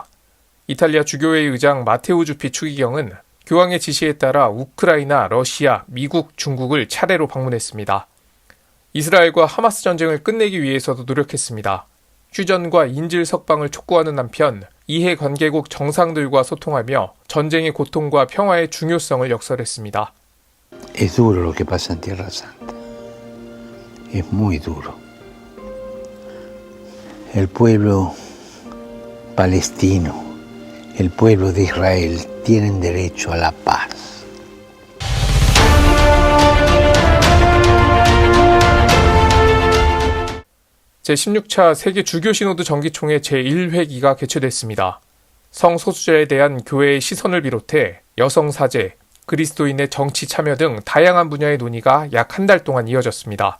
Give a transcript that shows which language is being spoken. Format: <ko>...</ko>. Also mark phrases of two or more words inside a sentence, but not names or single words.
<ko>이탈리아 주교회 의장 마테우 주피 추기경은 교황의 지시에 따라 우크라이나, 러시아, 미국, 중국을 차례로 방문했습니다. 이스라엘과 하마스 전쟁을 끝내기 위해서도 노력했습니다. 휴전과 인질 석방을 촉구하는 한편 이해관계국 정상들과 소통하며 전쟁의 고통과 평화의 중요성을 역설했습니다.</ko> <es>Es duro lo que pasa en Tierra Santa. Es muy duro. El pueblo palestino, el pueblo de Israel tienen derecho a la paz.</es> <ko>제16차 세계 주교 시노드 정기총회 제1회기가 개최됐습니다. 성소수자에 대한 교회의 시선을 비롯해 여성 사제, 그리스도인의 정치 참여 등 다양한 분야의 논의가 약 한 달 동안 이어졌습니다.</ko>